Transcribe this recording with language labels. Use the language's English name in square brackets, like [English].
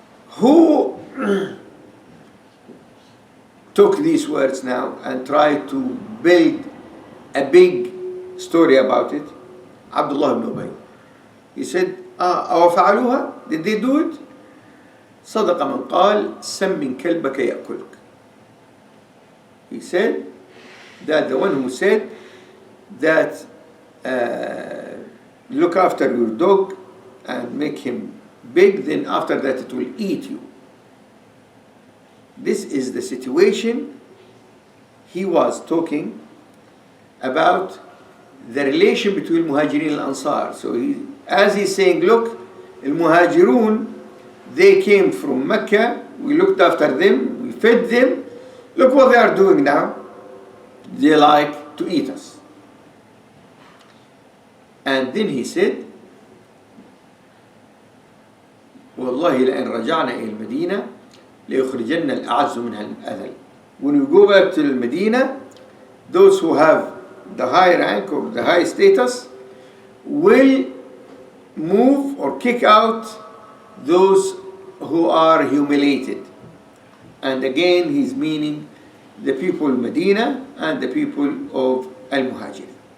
[English] Who took these words now and tried to build a big story about it? Abdullah ibn Ubay. He said, [Arabic] أَوَفَعَلُوهَا? [English] Did they do it? [Arabic] صدق من قال سَمِّن كَلْبَكَ يَأْكُلْكَ. [English] He said that the one who said that look after your dog and make him big, then after that it will eat you. This is the situation he was talking about, the relation between Muhajirin and Ansar. So as he's saying, look, al-Muhajirun, they came from Mecca, we looked after them, we fed them, look what they are doing now, they like to eat us. And then he said, [Arabic] والله لأن رجعنا إلى المدينة ليخرجن الأعز منها الأذل. [English] When you go back to Medina, those who have the high rank or the high status will move or kick out those who are humiliated. And again, he's meaning the people of Medina and the people of al-Muhajir.